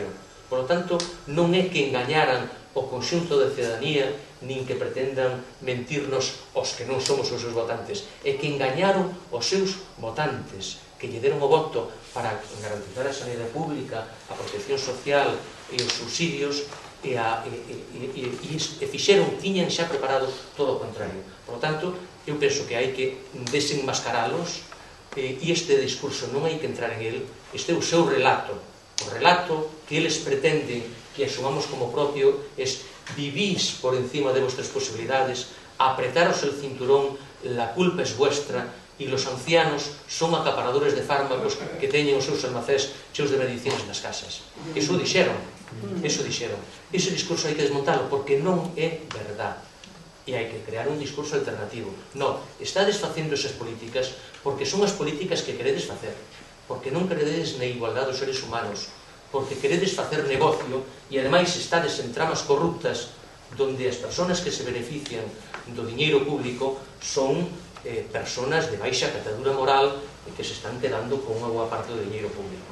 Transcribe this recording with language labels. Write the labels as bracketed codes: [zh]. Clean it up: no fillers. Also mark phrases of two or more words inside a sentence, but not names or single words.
[es] Por lo tanto, [gl] non é que engañaran o conxunto da ciudadanía nin que pretendan mentirnos os que non somos os seus votantes, é que engañaron os seus votantes que lle deron o voto para garantizar a sanidade pública, a protección social e os subsidios e fixeron, tiñan xa preparado todo o contrario. [es] Por lo tanto, [gl] eu penso que hai que desenmascaralos e este discurso non hai que entrar en el. Este é o seu relato. O relato que eles pretenden que asumamos como propio [es] es vivís por encima de vuestras posibilidades, apretaros el cinturón, la culpa es vuestra y los ancianos son acaparadores de fármacos [gl] que teñen os seus almacés cheos de medicinas nas casas. Eso dixeron. Ese discurso hai que desmontalo porque non é verdad. E hai que crear un discurso alternativo. Non, estades facendo esas políticas porque son as políticas que queredes facer, porque non crededes na igualdade dos seres humanos, porque queredes facer negocio e ademais estades en tramas corruptas donde as persoas que se benefician do diñeiro público son persoas de baixa catadura moral e que se están quedando con unha boa parte do diñeiro público.